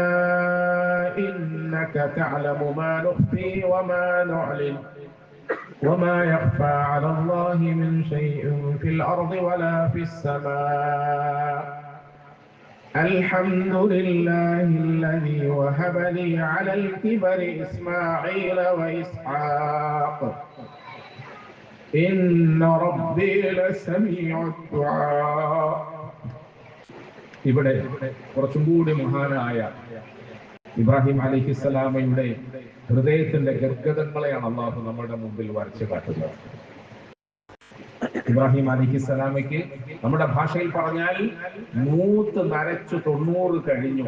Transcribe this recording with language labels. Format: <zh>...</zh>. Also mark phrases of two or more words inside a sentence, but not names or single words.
<ar>إنك تعلم ما نخفي وما نعلن وما يخفى على الله من شيء في الأرض ولا في السماء الحمد لله الذي وهب لي على الكبر إسماعيل وإسحاق إن ربي لسميع الدعاء.</ar> <ml>ഇവിടെ കുറച്ചും കൂടി മഹാനായ ഇബ്രാഹിം അലൈഹിസ്സലാമയുടെ ഹൃദയത്തിന്റെ ഗദ്ഗതങ്ങളെയാണ് അള്ളാഹു നമ്മുടെ മുമ്പിൽ വരച്ചു കാട്ടുന്നത്. ഇബ്രാഹിം അലൈഹിസ്സലാമയ്ക്ക് നമ്മുടെ ഭാഷയിൽ പറഞ്ഞാൽ മൂത്ത് നരച്ചു 90 കഴിഞ്ഞു.</ml>